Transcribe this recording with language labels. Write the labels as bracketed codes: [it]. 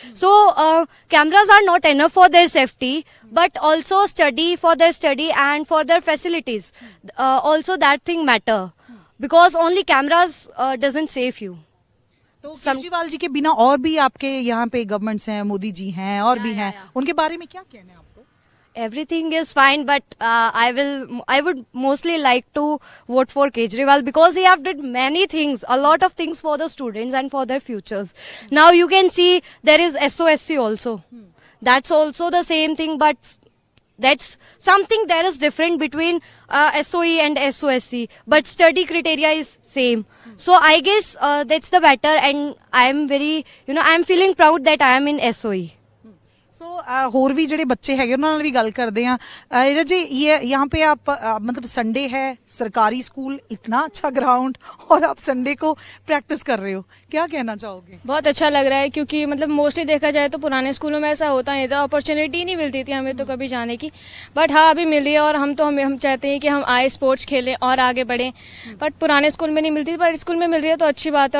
[en] So cameras are not enough for their safety, but also study for their study and for their facilities also, that thing matter, because only cameras doesn't safe you. [hi] तो केजरीवाल जी के बिना और भी आपके यहाँ पे governments हैं, मोदी जी हैं और भी हैं, उनके बारे में क्या कहना है आपको? [en] everything is fine, but I would mostly like to vote for Kejriwal because he have did many things, a lot of things for the students and for their futures. Now you can see there is SOSC also. That's also the same thing, but that's something there is different between SOE and SOSC, but study criteria is same. So I guess that's the better, and I am very, I am feeling proud that I am in SOE. [pa] ਸੋ ਹੋਰ ਵੀ ਜਿਹੜੇ ਬੱਚੇ ਹੈਗੇ ਉਹਨਾਂ ਨਾਲ ਵੀ ਗੱਲ ਕਰਦੇ ਆ [hi] नीरज जी ये यहाँ पे आप मतलब संडे है, सरकारी स्कूल, इतना अच्छा ग्राउंड और आप संडे को प्रैक्टिस कर रहे हो, क्या कहना चाहोगे? बहुत अच्छा लग रहा है क्योंकि मतलब मोस्टली देखा जाए तो पुराने स्कूलों में ऐसा होता नहीं था, अपॉर्चुनिटी नहीं मिलती थी हमें तो कभी जाने की, बट हाँ अभी मिल रही है और हम चाहते हैं कि हम आए, स्पोर्ट्स खेलें और आगे बढ़ें, बट पुराने स्कूल में नहीं मिलती थी, पर स्कूल में मिल रही है तो अच्छी बात है।